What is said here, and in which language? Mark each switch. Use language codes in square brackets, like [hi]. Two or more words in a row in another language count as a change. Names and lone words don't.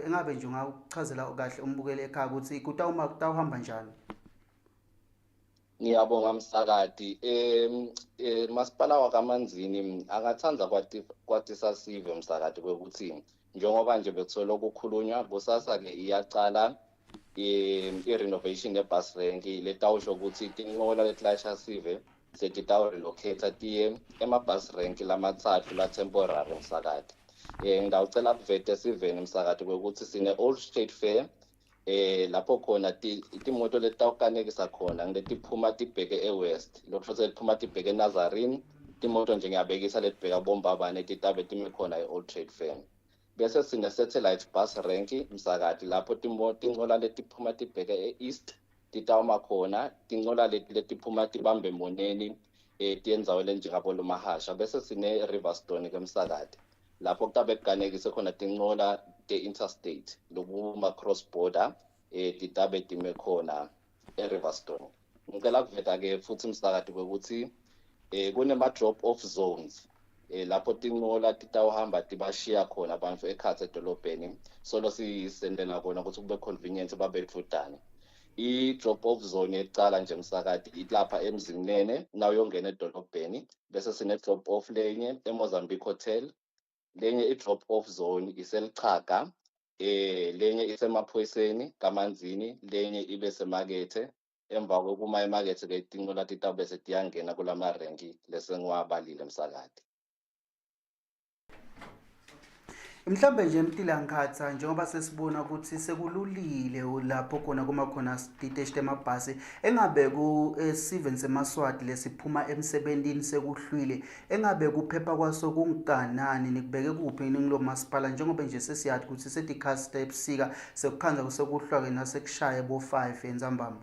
[ss] Engabe nje ungakuchazela kahle umbukeli ekhaya ukuthi kutawuhamba njani? Ngiyabonga msakati. Masipala wakaManzini akathanda kwatisa sive msakati kwekuthi njengoba nje bethola ukukhulunywa kusasa ke iyaqala i-renovation ye- [en] bus rank [ss] letawusho ukuthi tinqola letlasha sive setitawu relocate tiye ema- [en] bus rank [ss] lamathathu la temporary msakati. Ngidawucela kuvete siveni msakati kwekuthi sine Old State Fair lapho khona timoto letawukanekisa khona ngiletiphuma tibheke eWest lokho seliphuma tibheke eNazarene timoto nje ngiyabekisa letibheka bombabane titabe time khona e-Old Trade Fair. Bese sine [en] satellite bus rank [ss] msakati lapho tinqola letiphuma tibheke e-East titawuma khona tinqola letiphuma tibambe Moneni tiyenzawo lenjengabo lomahasha. Bese sine Riverstone ke msakati lapho kutabe kukanekise khona tinqola te-interstate lokuma [en] cross border [ss] titabe time khona e-Riverstone. Ngicela kuveta ke futhi msakati kwekuthi kunema [en] drop off zones [ss] lapho tinqola titawuhamba tibashiya khona abantu ekhatsi edolobheni solo sisendela kona ukuthi kube convenient babethudane. I- [en] drop off zone [ss] yecala nje msakati ilapha eMzinene nawo yongena edolobheni. Bese sine [en] drop off [ss] lenye eMozambique Hotel, lenye i- [en] drop off zone [ss] iselichaga, lenye isemaphoyiseni kaManzini, lenye ibe semakethe. Emva kokuma emakethe ke tinqola titabe setiyangena kulama renki lesengiwabalile msakati. Mhlambe nje Mtilankhatha njengoba sesibona ukuthi sekululile lapho khona kumakhona siteshi temabhasi engabe ku Steven seMaswati lesiphuma emsebentini sekuhlwile engabe kuphepha kwaso kunganani nikubeke kuphi ngilo masipala njengoba nje sesiyathi ukuthi sedikhasta ebusika sekukhanza kusekuhlwa nasekushaya bo5 entsambama.